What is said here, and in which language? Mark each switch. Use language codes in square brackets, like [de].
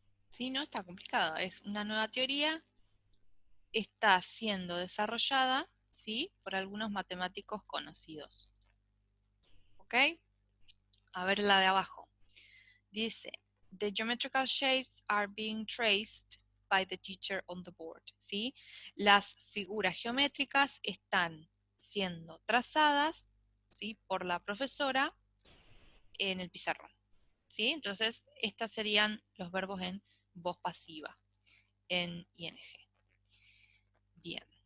[es] ¿Sí? No está complicado, es una nueva teoría, está siendo desarrollada, ¿sí? Por algunos matemáticos conocidos. ¿Ok? A ver la de abajo. Dice, [en] the geometrical shapes are being traced by the teacher on the board, [es] ¿sí? Las figuras geométricas están siendo trazadas, ¿sí? Por la profesora en el pizarrón, ¿sí? Entonces, estos serían los verbos en voz pasiva, en ing. Bien.